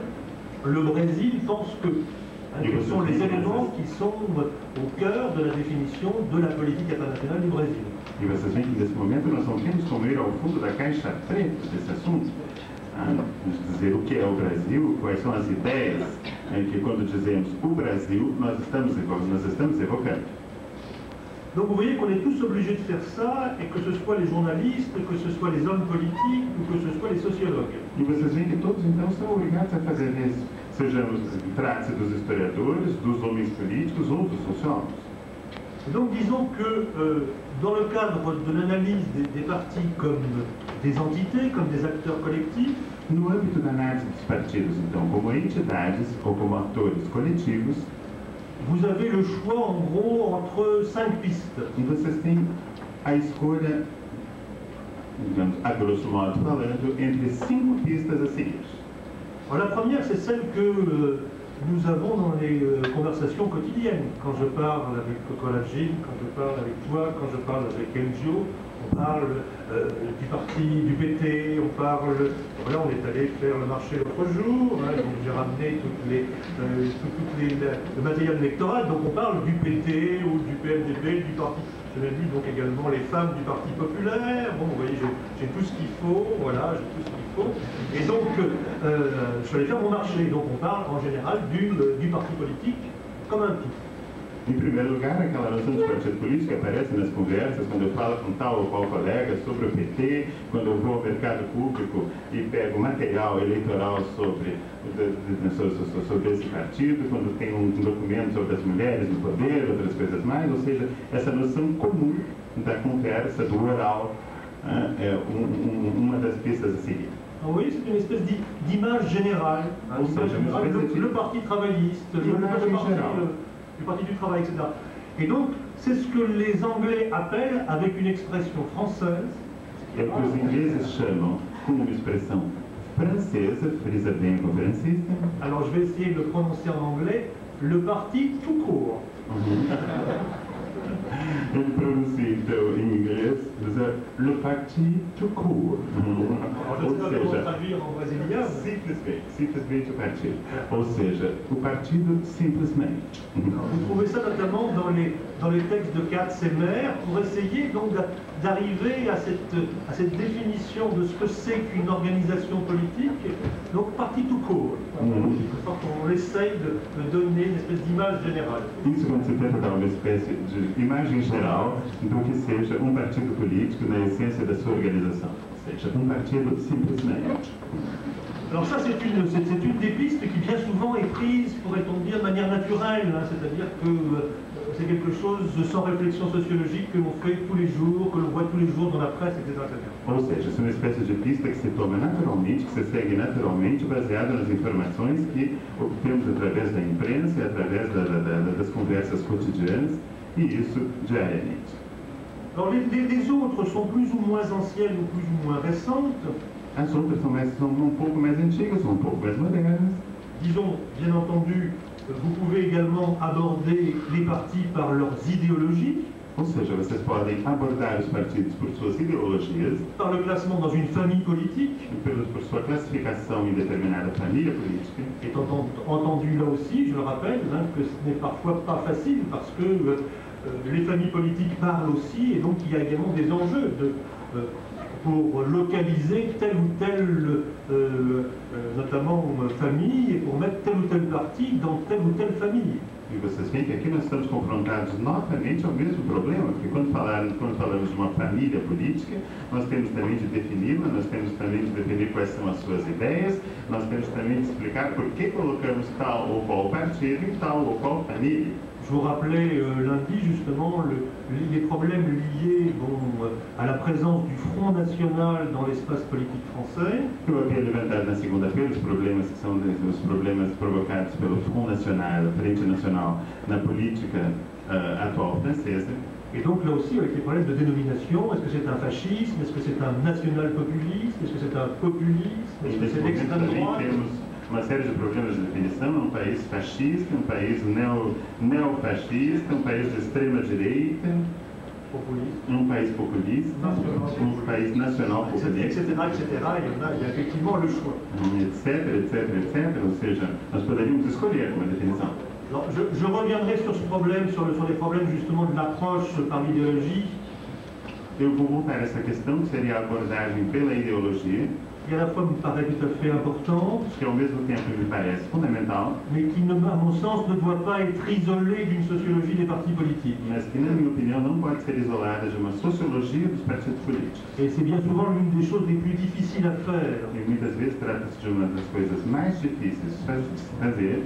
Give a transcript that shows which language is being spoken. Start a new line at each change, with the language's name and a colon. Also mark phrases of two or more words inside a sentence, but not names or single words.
French: Le Brésil pense que. Quels sont les éléments qui sont au cœur de la définition de la politique internationale du Brésil.
Portuguese: E vocês veem que nesse momento nós não temos como ir ao fundo da caixa preta desse assunto, dizer o que é o Brasil, quais são as ideias que quando dizemos o Brasil nós estamos evocando.
French: Donc vous voyez qu'on est tous obligés de faire ça, et que ce soit les journalistes, que ce soit les hommes politiques, ou que ce soit les sociologues.
Portuguese: E vocês veem que todos então são obrigados a fazer isso, sejamos trate-se dos historiadores, dos homens políticos ou dos sociólogos.
French: Donc disons que dans le cadre de l'analyse des partis comme des entités, comme des acteurs collectifs,
Portuguese: no âmbito da análise dos partidos, então, como entidades ou como atores coletivos,
French: vous avez le choix en gros entre 5 pistes.
Portuguese: E vocês têm a escolha, digamos, a grosso modo falando, entre 5 pistas a seguir.
French: Alors, la première, c'est celle que nous avons dans les conversations quotidiennes. Quand je parle avec Cocolagine, quand je parle avec toi, quand je parle avec Enjo, on parle du parti du PT, on parle... Voilà, on est allé faire le marché l'autre jour, hein, donc j'ai ramené le matériel électoral, donc on parle du PT ou du PMDB, du parti... Je l'ai vu donc également les femmes du Parti populaire, bon, vous voyez, j'ai tout ce qu'il faut, voilà, j'ai tout ce qu'il faut. Et donc, je suis allé faire mon marché, donc on parle en général du parti politique comme un tout.
Portuguese: Em primeiro lugar, aquela noção de partido político aparece nas conversas, quando eu falo com tal ou qual colega sobre o PT, quando eu vou ao mercado público e pego material eleitoral sobre esse partido, quando tem documento sobre as mulheres no poder, outras coisas mais, ou seja, essa noção comum da conversa, do oral, é uma das pistas a seguir.
French: Vous voyez, c'est une espèce d'image générale, le parti travailliste, du Parti du Travail, etc. Et donc, c'est ce que les Anglais appellent, avec une expression française...
Portuguese: É o que os ingleses chamam, com uma expressão francesa, frisa bem a conferencista.
French: Alors, je vais essayer de le prononcer en anglais, le parti tout court.
Portuguese: Ele pronuncia, então, em inglês,
French: le parti tout court.
Portuguese: Ou seja, simplesmente o partido. Ou seja, o partido simplesmente.
French: Vous trouvez ça notamment dans les textes de Katz et Maire pour essayer donc d'arriver à cette définition de ce que c'est qu'une organisation politique, donc parti tout court. On essaye de donner une espèce d'image générale.
Portuguese: Isso quando se tenta dar uma espécie de imagem geral do que seja partido político na essência da sua organização, ou seja, partido simplesmente.
French: Alors ça, c'est une des pistes qui bien souvent est prise, pourrait-on dire, de manière naturelle, hein, c'est-à-dire que c'est quelque chose sans réflexion sociologique que l'on fait tous les jours, que l'on voit tous les jours dans la presse, etc.
Portuguese: Ou seja, é uma espécie de pista que se toma naturalmente, que se segue naturalmente, baseada nas informações que obtemos através da imprensa e através das conversas cotidianas, e isso diariamente.
French: Alors les autres sont plus ou moins anciennes ou plus ou moins récentes.
Portuguese: As outras são um pouco mais antigas, são um pouco mais modernas.
French: Disons, bien entendu, vous pouvez également aborder les partis par leurs idéologies.
Portuguese: Ou seja, vocês podem abordar os partidos por suas ideologias.
French: Par le classement dans une famille politique.
Portuguese: Por sua classificação em determinada família política.
French: Et entendu là aussi, je le rappelle, hein, que ce n'est parfois pas facile parce que les familles politiques parlent aussi et donc il y a également des enjeux pour localiser telle ou telle, notamment famille, et pour mettre tel ou tel parti dans telle ou telle famille.
Portuguese: E vocês veem que aqui nós estamos confrontados novamente ao mesmo problema, porque quando falamos de uma família política, nós temos também de defini-la, nós temos também de definir quais são as suas ideias, nós temos também de explicar por que colocamos tal ou qual partido em tal ou qual família.
French: Je vous rappelais lundi justement les problèmes liés à la présence du Front National dans l'espace politique français.
Portuguese: Eu havia levantado na segunda-feira os problemas que são os problemas provocados pelo Front National, Frente Nacional, na política atual française.
French: Et donc là aussi avec les problèmes de dénomination, est-ce que c'est un fascisme, est-ce que c'est un national-populisme, est-ce que c'est un populisme, est-ce que c'est l'extrême droite?
Portuguese: Uma série de problemas de definição, um país fascista, um país neofascista, um país de extrema-direita, um país populista, um país nacional populista, etc.
French: Il y a effectivement le choix.
Portuguese: etc. Ou seja, nós poderíamos escolher uma definição.
French: Alors, je reviendrai sur ce problème, sur les problèmes justement de l'approche par l'idéologie.
Portuguese: Eu vou voltar a essa questão, que seria a abordagem pela ideologia.
French: Qui à la fois me paraît tout à fait importante,
Portuguese: que ao mesmo tempo me parece fundamental,
French: mais qui, à mon sens, ne doit pas être isolée d'une sociologie des partis politiques.
Portuguese: Mas que, na minha opinião, não pode ser isolada de uma sociologia dos partidos políticos.
French: Et c'est bien souvent l'une des choses les plus difficiles à faire.
Portuguese: E muitas vezes trata-se de uma das coisas mais difíceis de fazer.